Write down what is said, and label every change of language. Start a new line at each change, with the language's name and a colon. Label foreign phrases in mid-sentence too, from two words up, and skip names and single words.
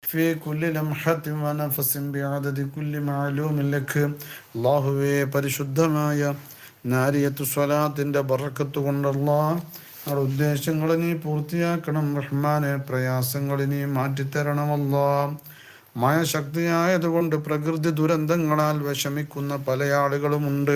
Arabic: في كل لمحة ونفس بعدد كل معلوم لك
Malayalam: അല്ലാഹുവേ പരിശുദ്ധമായ നാരിയത്തു സ്വലാത്തിൻ്റെ ബറക്കത്ത് കൊണ്ടല്ലാ നമ്മുടെ ഉദ്ദേശങ്ങൾ നീ പൂർത്തിയാക്കണം റഹ്മാനെ. പ്രയാസങ്ങൾ നീ മാറ്റിത്തരണമല്ലാ. മഴ ശക്തിയായതുകൊണ്ട് പ്രകൃതി ദുരന്തങ്ങളാൽ വിഷമിക്കുന്ന പല ആളുകളുമുണ്ട്.